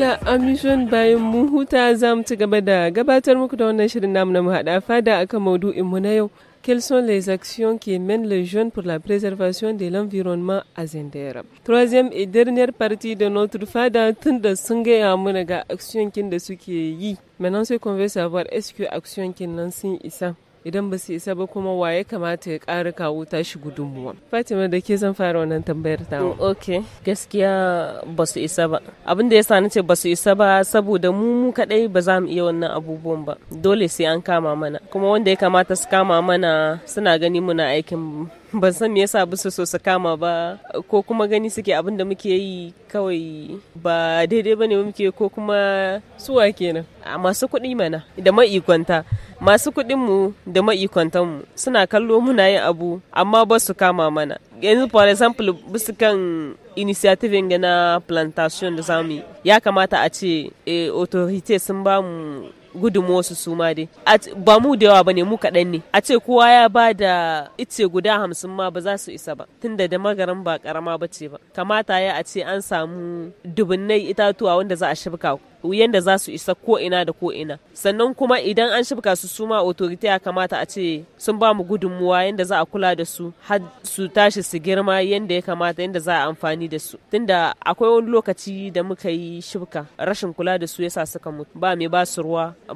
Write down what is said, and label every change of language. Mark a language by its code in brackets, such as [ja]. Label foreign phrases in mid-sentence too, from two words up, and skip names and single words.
[fr] Amis jeunes, [ha] bayan mu huta za mu ci gaba da gabatar muku da wannan shirin namu na mu haɗa fada akan maudu'in mu na yau. [fr] Quelles sont les actions qui mènent les jeunes pour la préservation de l'environnement à Zender? Troisième et dernière partie de notre [ha] fada, tunda sun gaya mana ga action kin da suke yi. [fr] Maintenant, ce qu'on veut savoir, est-ce que action [ha] kin nan sun isa? Idan ba su isa ba kuma waye kamata ya ƙara kawo tashi gudunmuwa. Fatima da ke zan fara wannan tambayar ta. Ok, gaskiya ba su isa ba. Abin da ya sa nace ba su isa ba saboda mu kadai ba za mu iya wannan abubuwan ba. Dole sai an kama mana. Kuma wanda ya kamata su kama mana suna gani muna aikin ban san me yasa ba su so su kama ba ko kuma gani suke abin da muke yi kawai ba daidai bane muke ko kuma suwa kenan a masu kuɗi mana da ma'ikwanta masu kuɗin mu da ma'ikwantan mu suna kallo muna yin abu amma ba su kama mana yanzu [en] for example [ha] bisu kan initiative na plantation da zamu yi ya kamata a ce authority sun ba mu gudunmuwarsu su ma dai ba mu da yawa ba ne mu kaɗan ne a ce kowa ya ba da ice guda 50 ma ba za su isa ba tunda da magaran ba karama ba ce ba kamata ya a ce an samu dubunnai itatuwa wanda za a shibka yanda za su isa ko ina da ko ina sannan kuma idan an shibka su suma authority ya kamata a ce sun ba mu gudunmuwa yanda za a kula da su har su tashi su girma yanda ya kamata yanda za a amfani da su tunda akwai wani lokaci da muka yi shibka rashin kula da su yasa suka mutu ba mai ba su ruwa